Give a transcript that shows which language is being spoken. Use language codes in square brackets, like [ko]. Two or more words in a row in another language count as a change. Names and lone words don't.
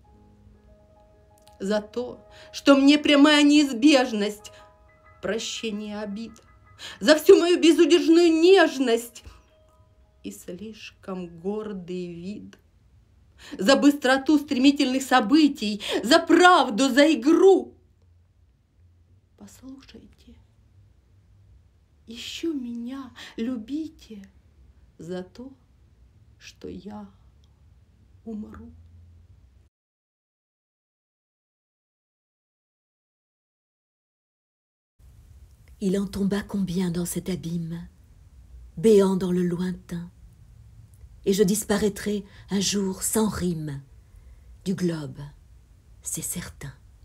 [ru] за то, что мне прямая неизбежность прощения обид, за всю мою безудержную нежность и слишком гордый вид, за быстроту стремительных событий, за правду, за игру. Послушайте, еще меня любите за то, что я умру. [fr] Il en tomba combien dans cet abîme, béant dans le lointain, et je disparaîtrai un jour sans rime du globe, c'est certain.